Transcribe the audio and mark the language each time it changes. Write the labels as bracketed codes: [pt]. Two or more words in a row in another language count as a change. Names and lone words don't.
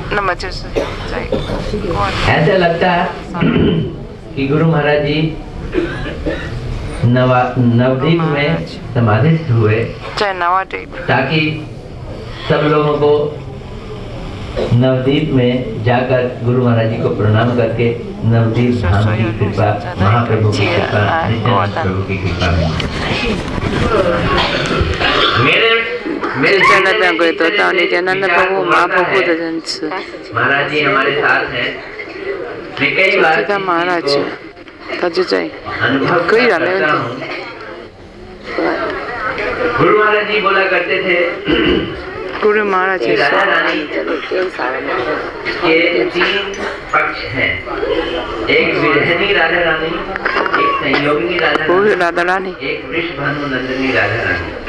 [hi] ऐसा लगता है कि गुरु महाराज जी नवदीप में समाधिस्थ हुए ताकि सब लोगों को नवदीप में जाकर गुरु महाराज जी को प्रणाम करके नवदीप धाम की कृपा, महाप्रभु की कृपा, नित्यानंद प्रभु की कृपा मेरे [zh] 在那边可以得到那天那 [hi] प्रभु महाप्रभु [zh] 的仁慈。 [hi] महाराज जी हमारे साथ हैं। मैं कई बार [zh] 他महाराज他就在，可以了，没问题。 [hi] गुरु महाराज जी बोला करते थे गुरु महाराज जी राधा रानी के 3 पक्ष हैं, एक विरहनी राधा रानी, एक संयोगिनी राधा रानी, एक वृषभानु नंदिनी राधा रानी।